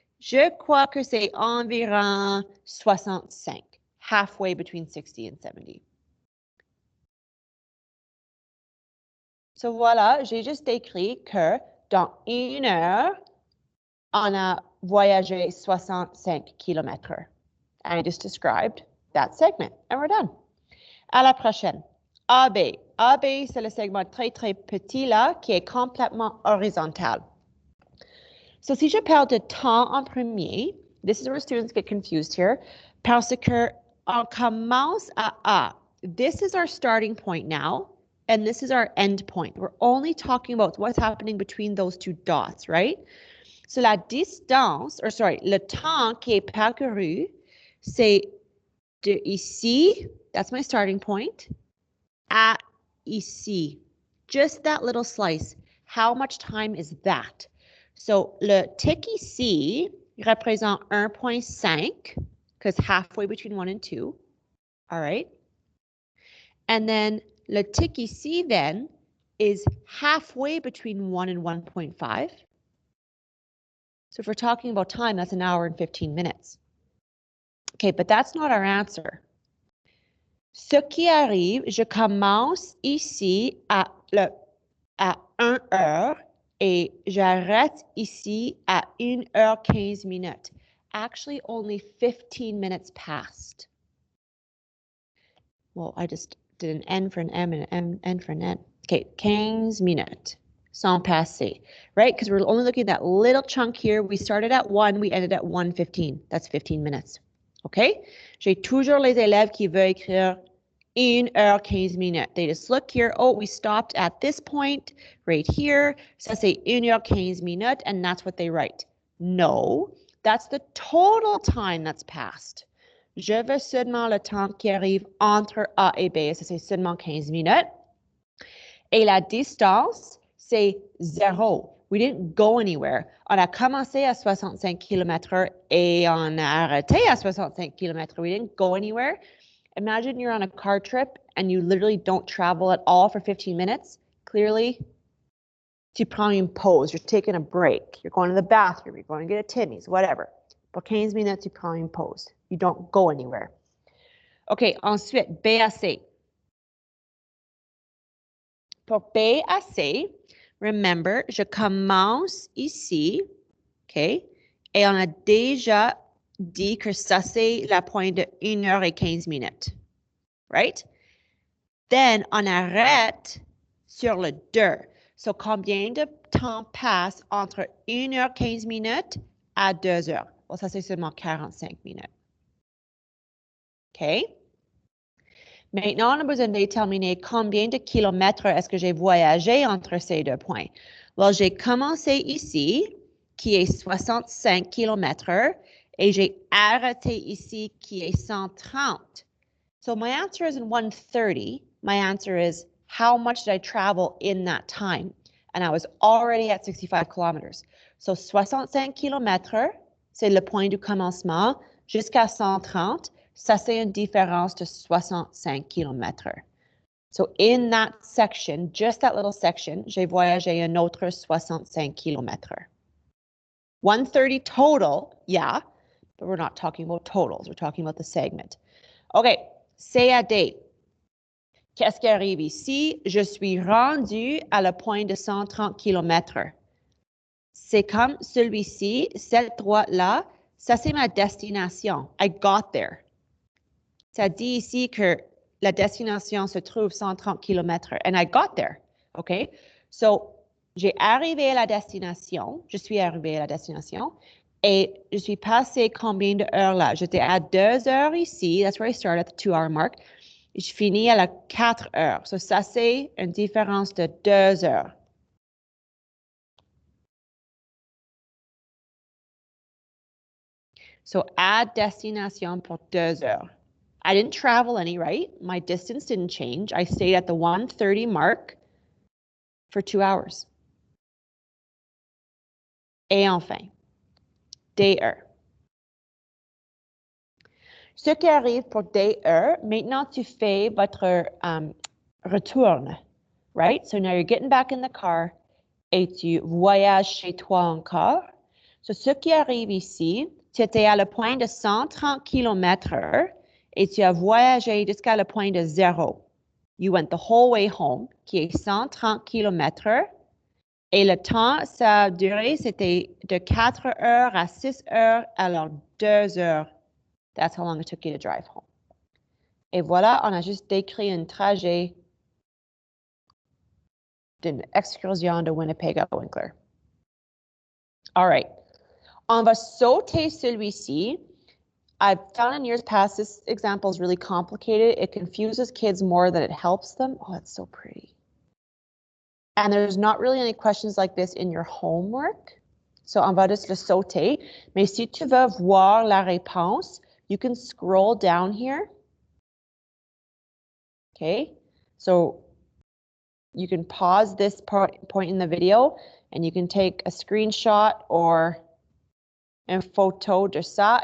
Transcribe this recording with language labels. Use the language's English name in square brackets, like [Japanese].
[French] Je crois que c'est environ 65, [English] halfway between 60 and 70. [French] So, voilà, j'ai juste écrit que dans 1 heure, on a voyagé 65 km. [English] I just described that segment, and we're done. [French] À la prochaine. AB. AB, c'est le segment très, très petit là, qui est complètement horizontal. So, si je parle de temps en premier, [English] this is where students get confused here, [French] parce que on commence à A. [English] This is our starting point now, and this is our end point. We're only talking about what's happening between those two dots, right? [French] So, la distance, [English] or sorry, [French] le temps qui est parcouru, c'est de ici, [English] that's my starting point, [French] à ici. [English] Just that little slice. How much time is that? So, [French] le tic ici représente 1.5, [English] because halfway between 1 and 2. All right. And then [French] le tic ici [English] then is halfway between 1 and 1.5. So if we're talking about time, that's 1 hour and 15 minutes. Okay, but that's not our answer. [French] Ce qui arrive, je commence ici à 1 heure et j'arrête ici à 1 heure 15 minutes. [English] Actually, only 15 minutes passed. Well, I just did an N for an M and an N for an N. Okay, 15 minutes. Sans passé, right? Because we're only looking at that little chunk here. We started at 1, we ended at 1:15. That's 15 minutes. Okay? [French] J'ai toujours les élèves qui veulent écrire 1 heure 15 minutes. [English] They just look here. Oh, we stopped at this point right here. [French] Ça, c'est 1 heure 15 minutes, [English] and that's what they write. No, that's the total time that's passed. [French] Je veux seulement le temps qui arrive entre A et B. Ça, c'est seulement 15 minutes. Et la distance, c'est 0. [English] We didn't go anywhere. [French] On a commencé à 65 km/h et on a arrêté à 65 km/h. [English] We didn't go anywhere. Imagine you're on a car trip and you literally don't travel at all for 15 minutes. [French] Clearly, tu prends une pause. [English] You're taking a break. You're going to the bathroom. You're going to get a Timmy's, whatever. [French] Pour 15 minutes, tu prends une pause. [English] You don't go anywhere. [French] OK, ensuite, B à C. Pour B à C, remember, je commence ici, OK? Et on a déjà dit que ça, c'est la pointe de 1h15 minutes, right? Then, on arrête sur le 2. So, combien de temps passe entre 1h15 minutes à 2h? Bon, ça, c'est seulement 45 minutes. OK? Maintenant, on a besoin de déterminer combien de kilomètres est-ce que j'ai voyagé entre ces deux points. Well, j'ai commencé ici, qui est 65 kilomètres, et j'ai arrêté ici, qui est 130. [English] So my answer isn't 130. My answer is how much did I travel in that time? And I was already at 65 kilometers. [French] So 65 kilomètres, c'est le point du commencement, jusqu'à 130. Ça, c'est une différence de 65 km. [English] So in that section, just that little section, [French] j'ai voyagé un autre 65 km. [English] 130 total, yeah, but we're not talking about totals. We're talking about the segment. [French] OK, C à D. Qu'est-ce qui arrive ici? Je suis rendu à le point de 130 km. C'est comme celui-ci, cette droite-là, ça c'est ma destination. [English] I got there. [French] Ça dit ici que la destination se trouve 130 km [English] and I got there, [French] OK? So, j'ai arrivé à la destination, je suis arrivé à la destination et je suis passé combien d'heures là? J'étais à 2 heures ici, [English] that's where I started at the 2-hour mark. [French] Et je finis à la 4 heures. So, ça c'est une différence de 2 heures. So, à destination pour 2 heures. [English] I didn't travel any, right? My distance didn't change. I stayed at the 1:30 mark for 2 hours. [French] Et enfin, DE. Ce qui arrive pour DE, maintenant tu fais votre retourne, right? [English] So now you're getting back in the car [French] et tu voyages chez toi encore. So ce qui arrive ici, tu étais à le point de 130 km et tu as voyagé jusqu'à le point de 0. [English] You went the whole way home, [French] qui est 130 km. Et le temps, ça a duré, c'était de 4 heures à 6 heures, alors 2 heures. [English] That's how long it took you to drive home. [French] Et voilà, on a juste décrit un trajet d'une excursion de Winnipeg à Winkler. All right. On va sauter celui-ci. [English] I've found in years past, this example is really complicated. It confuses kids more than it helps them. Oh, it's so pretty. And there's not really any questions like this in your homework. [French] So on va juste le sauter. Mais si tu veux voir la réponse, [English] you can scroll down here. Okay, so you can pause this point in the video and you can take a screenshot or [French] une photo de ça.